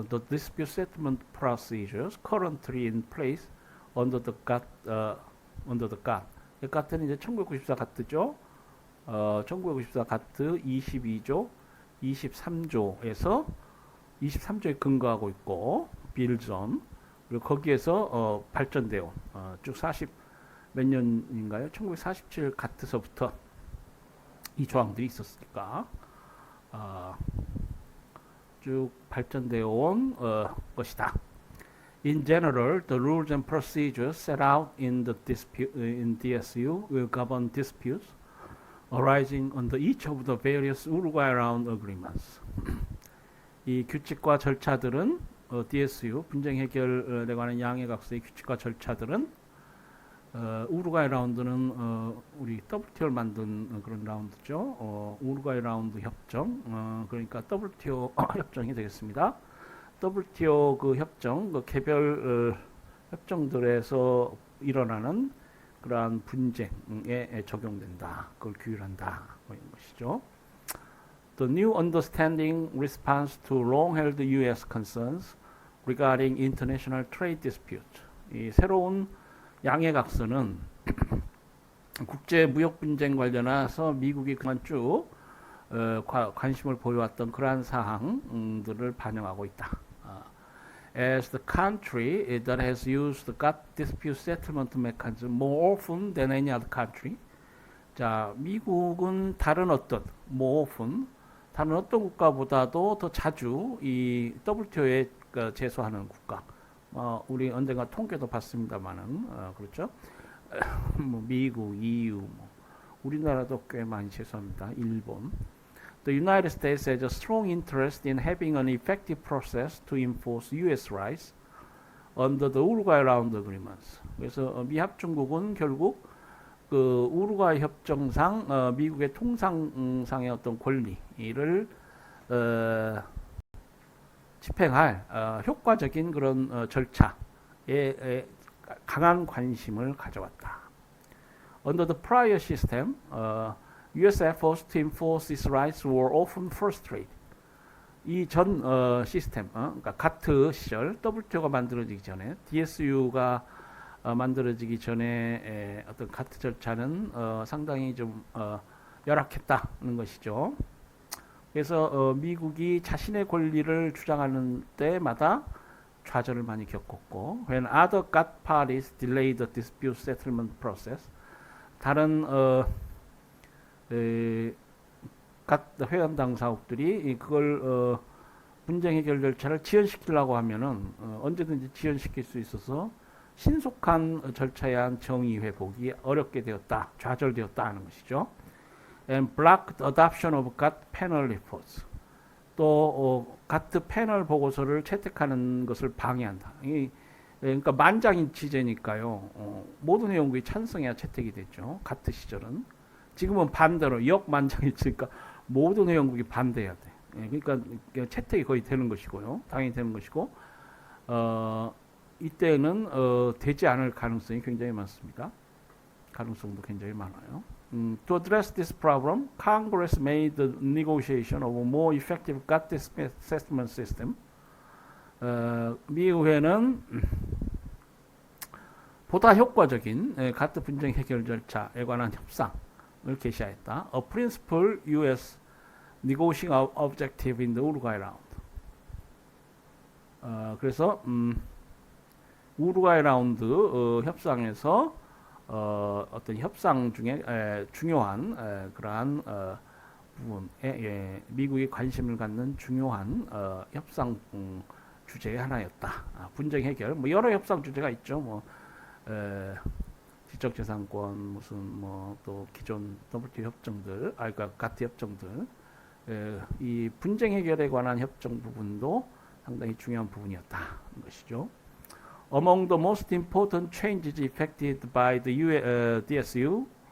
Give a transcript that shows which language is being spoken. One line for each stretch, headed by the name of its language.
English: The dispute settlement procedures currently in place under the GATT.
Korean: GATT는 이제 1994 GATT죠. 1994 GATT 22조, 23조에서 23조에 근거하고 있고
English: builds on.
Korean: 그리고 거기에서 발전되어 쭉 40 몇 년인가요? 1947 GATT서부터 이 조항들이 있었으니까 쭉 발전되어 온 것이다.
English: In general, the rules and procedures set out in the DSU will govern disputes arising under each of the various Uruguay Round agreements.
Korean: 이 규칙과 절차들은 DSU 분쟁 해결에 관한 양해각서의 규칙과 절차들은 우루과이 라운드는 우리 WTO를 만든 그런 라운드죠. 우루과이 라운드 협정, 그러니까 WTO 협정이 되겠습니다. WTO 그 협정, 그 개별 협정들에서 일어나는 그러한 분쟁에 적용된다. 그걸 규율한다. 뭐 이런 것이죠.
English: The new understanding response to long-held U.S. concerns regarding international trade dispute.
Korean: 이 새로운 양해각서는 국제 무역 분쟁 관련해서 미국이 그만 쭉 관심을 보여왔던 그러한 사항들을 반영하고 있다.
English: As the country that has used the GATT dispute settlement mechanism more often than any other country.
Korean: 자, 미국은 다른 어떤
English: more often
Korean: 다른 어떤 국가보다도 더 자주 이 WTO에 제소하는 국가. 우리 언젠가 통계도 봤습니다만은 그렇죠. 뭐 미국, EU, 뭐 우리나라도 꽤 많이 제소합니다. 일본.
English: The United States has a strong interest in having an effective process to enforce U.S. rights under the Uruguay Round Agreements.
Korean: 그래서 미합중국은 결국 그 우루과이 협정상 미국의 통상상의 어떤 권리를 집행할 효과적인 그런 절차에 강한 관심을 가져왔다.
English: Under the prior system, U.S. efforts to enforce its rights were often frustrated.
Korean: 이 전 시스템, 그러니까 가트 시절 WTO가 만들어지기 전에 DSU가 만들어지기 전에 어떤 가트 절차는 상당히 좀 열악했다는 것이죠. 그래서 미국이 자신의 권리를 주장하는 때마다 좌절을 많이 겪었고,
English: when other GATT parties delayed the dispute settlement process,
Korean: 다른 GATT 회원 당사국들이 그걸 분쟁 해결 절차를 지연시키려고 하면은 언제든지 지연시킬 수 있어서 신속한 절차에 의한 정의 회복이 어렵게 되었다, 좌절되었다 하는 것이죠.
English: And blocked adoption of GATT panel reports.
Korean: 또 GATT 패널 보고서를 채택하는 것을 방해한다. 그러니까 만장일치제니까요. 모든 회원국이 찬성해야 채택이 됐죠. GATT 시절은. 지금은 반대로 역만장일치니까 모든 회원국이 반대해야 돼. 그러니까 채택이 거의 되는 것이고요. 당연히 되는 것이고 이때는 되지 않을 가능성이 굉장히 많습니다. 가능성도 굉장히 많아요.
English: To address this problem, Congress made the negotiation of a more effective GATT settlement system.
Korean: 미 의회는 보다 효과적인 GATT 분쟁 해결 절차에 관한 협상을 개시하였다.
English: A principal U.S. negotiating objective in the Uruguay round.
Korean: 그래서 우루과이 라운드 협상에서 어떤 협상 중에 중요한 그러한 부분에 미국이 관심을 갖는 중요한 협상 주제의 하나였다. 분쟁 해결, 뭐 여러 협상 주제가 있죠. 뭐 지적재산권 무슨 뭐 또 기존 WTO 협정들, 그러니까 GATT 협정들, 이 분쟁 해결에 관한 협정 부분도 상당히 중요한 부분이었다는 것이죠.
English: Among the most important changes effected by the DSU.